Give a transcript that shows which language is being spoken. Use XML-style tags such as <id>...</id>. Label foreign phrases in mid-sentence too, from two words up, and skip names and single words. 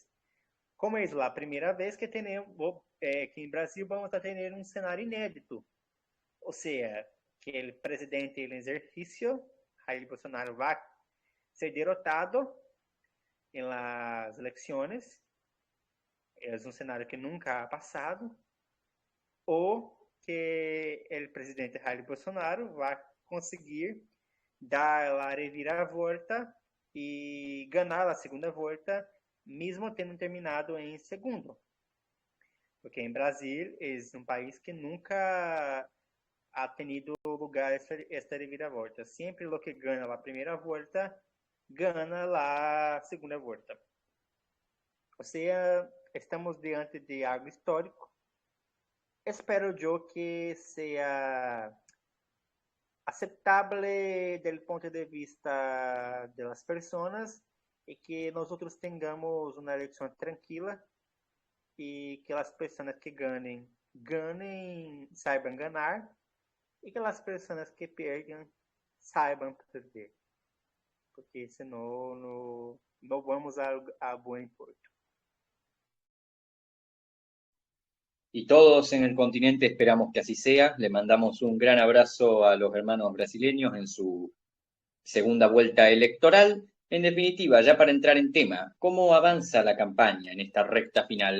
<es>Como es la primera vez que tenemos, que en Brasil vamos a tener un escenario inédito. O sea, que el presidente en ejercicio, Jair Bolsonaro, va a ser derrotado en las elecciones, es un escenario que nunca ha pasado,</es> <pt>ou que o presidente Jair Bolsonaro vai conseguir dar a reviravolta e ganhar a segunda volta, mesmo tendo terminado em segundo. Porque em Brasil é um país que</pt> <es>nunca ha tenido lugar</es> <pt>esta reviravolta. Sempre o que ganha a primeira volta, ganha a segunda volta. Ou seja, estamos diante de algo histórico. Espero eu que seja</pt> <es>aceptable del ponto de vista de las personas y que nosotros tengamos una elección tranquila y que las personas que ganen, ganen, saiban ganar y que las personas que pierdan, saiban perder.</es> <pt>Porque senão não vamos</pt> <es>a buen puerto. Y todos en el continente esperamos que así sea. Le mandamos un gran abrazo a los hermanos brasileños en su segunda vuelta electoral. En definitiva, ya para entrar en tema, ¿cómo avanza la campaña en esta recta final?</es>